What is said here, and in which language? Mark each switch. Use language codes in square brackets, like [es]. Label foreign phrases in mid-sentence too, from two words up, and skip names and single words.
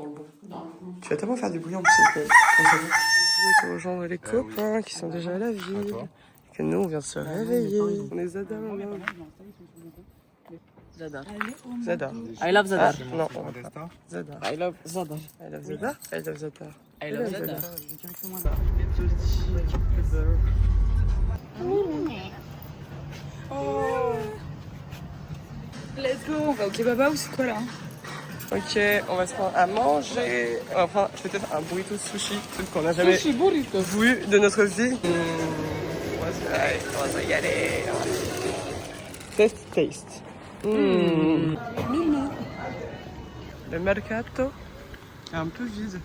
[fr] Tu vas tellement faire du bruit en plus. Je vais rejoindre les copains qui sont déjà à la ville. Que nous, on vient de se réveiller. On est Zadar là. Zadar. Zadar. [en] I love Zadar. [fr] Ah, non, Zadar. [en] I love Zadar. I love Zadar. I love Zadar. I love Zadar. Oh. Let's go, [fr] on va au kebaba ou c'est quoi là? Ok, on va se prendre à manger. Enfin, peut-être un burrito sushi, truc qu'on n'a jamais vu de notre vie. On va y aller. Taste. Le mercato est un peu vide.